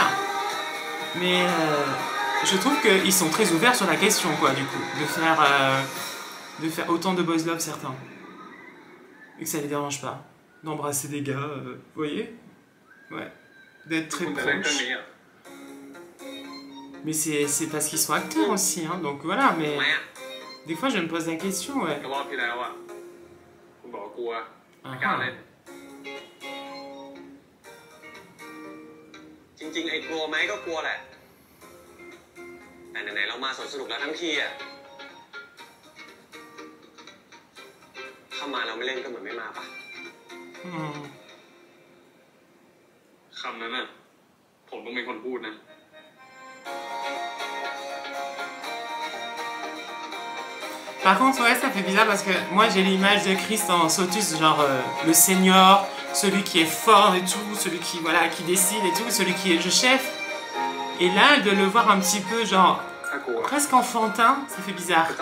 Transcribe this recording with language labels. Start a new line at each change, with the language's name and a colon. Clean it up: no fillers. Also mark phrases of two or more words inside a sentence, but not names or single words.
French: Mais je trouve qu'ils sont très ouverts sur la question, quoi, du coup, de faire autant de
English: boys love
French: certains. Et que ça les dérange pas d'embrasser des gars, vous voyez? Ouais. D'être très proches. Mais c'est parce qu'ils sont acteurs aussi, hein, donc voilà, mais des fois je me pose la question, ouais. Ah.
Thai: จริงๆไอ้กลัวไหมก็กลัวแหละแต่ไหนๆเรามาสนุกแล้วทั้งทีอ่ะถ้ามาเราไม่เล่นก็เหมือนไม่มาปะคำนั้นน่ะผมต้องเป็นคนพูดนะ
French: Par contre, ouais, ça fait bizarre parce que moi j'ai l'image de Chris en Sotus, genre le senior, celui qui est fort et tout, celui qui, voilà, qui décide et tout, celui qui est le chef. Et là, de le voir un petit peu, genre, presque enfantin, ça fait bizarre.